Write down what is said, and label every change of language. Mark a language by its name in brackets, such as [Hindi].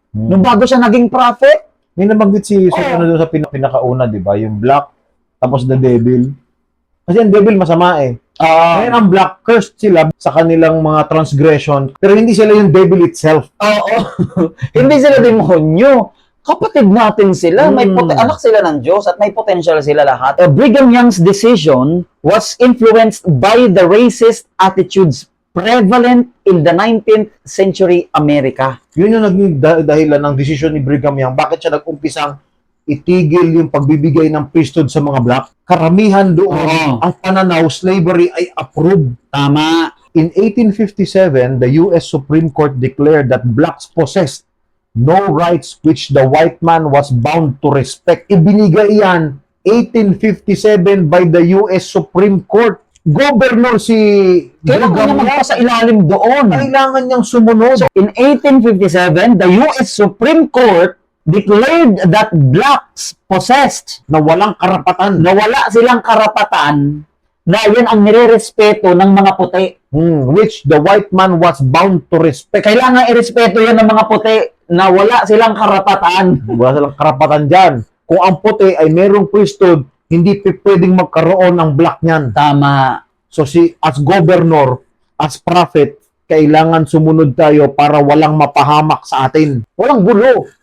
[Filipino] Nung bago siya naging prophet. May nabanggit si ano doon sa pinakauna, di ba? Yung black, tapos [English] the devil. [Filipino] Kasi ang devil masama eh. Ngayon ang black, cursed sila sa kanilang mga transgression, pero hindi sila yung devil itself. Oo. Hindi sila demonyo. Kapatid natin sila. May anak sila ng Diyos at may potential sila lahat. [English] Brigham Young's decision was influenced by the racist attitudes prevalent in the 19th century America. [Filipino] Yun yung naging dahilan ng desisyon ni Brigham Young. Bakit siya nag-umpisang itigil yung pagbibigay ng priesthood sa mga black? Karamihan doon, ang pananaw, slavery ay approved. Tama. [English] In 1857, the U.S. Supreme Court declared that blacks possessed no rights which the white man was bound to respect. [Filipino] Ibinigay yan [English] 1857 by the U.S. Supreme Court. Governor si [Filipino] Kailangan niya magpasa ilalim doon. Kailangan niyang sumunod. [English] So, in 1857, the U.S. Supreme Court declared that blacks possessed, [Filipino] na walang karapatan. na wala silang karapatan, [English] na yan ang nire-respeto [Filipino] ng mga puti. [English] Which the white man was bound to respect. [Filipino] Kailangan irespeto yan ng mga puti na wala silang karapatan. Wala silang karapatan dyan. Kung ang puti ay merong priesthood, hindi pwedeng magkaroon ng black niyan. Tama. [English] So as governor, as prophet, [Filipino] kailangan sumunod tayo para walang mapahamak sa atin. Walang gulo.